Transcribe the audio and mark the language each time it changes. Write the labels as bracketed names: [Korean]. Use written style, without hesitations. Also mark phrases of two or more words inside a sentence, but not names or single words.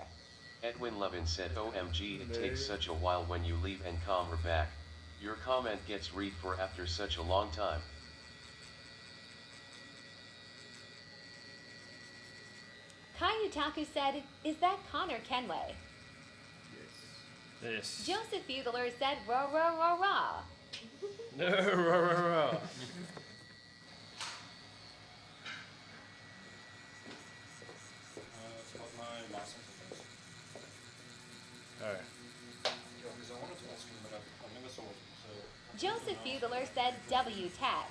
[English] Edwin Levin said, OMG, it takes such a while when you leave and come back. Your comment gets read for after such a long time. Kayutaku said, is that Connor Kenway? Yes. Joseph Feudler said, rah rah rah rah. No, rah, rah, rah. Alright. Joseph Feudler said, W Tat.